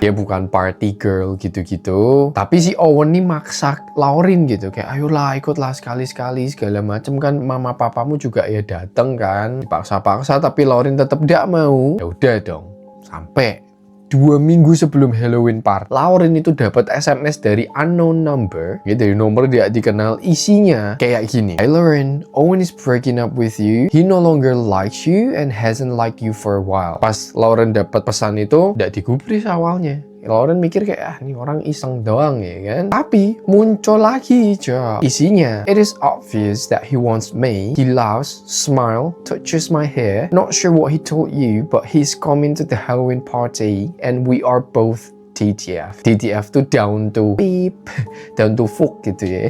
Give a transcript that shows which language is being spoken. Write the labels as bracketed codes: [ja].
[id] Dia bukan party girl gitu-gitu. Tapi si Owen nih maksa Lauren gitu, kayak ayolah ikutlah sekali-sekali segala macem, kan mama papamu juga ya dateng kan, dipaksa-paksa tapi Lauren tetap tidak mau. Ya udah dong. Sampai 2 minggu sebelum Halloween party, Lauren itu dapat SMS dari [en] unknown number, [id] ya, dari nomor dia dikenal. Isinya kayak gini: [en] "Hi Lauren, Owen is breaking up with you. He no longer likes you and hasn't liked you for a while." [id] Pas Lauren dapat pesan itu, nggak digubris awalnya. Lauren mikir kayak ini orang iseng doang ya kan. Tapi muncul lagi, Cok. [en] Isinya, "It is obvious that he wants me. He laughs, smile, touches my hair. Not sure what he told you, but he's coming to the Halloween party and we are both TTF." TTF tuh down to beep, down to fuck gitu ya.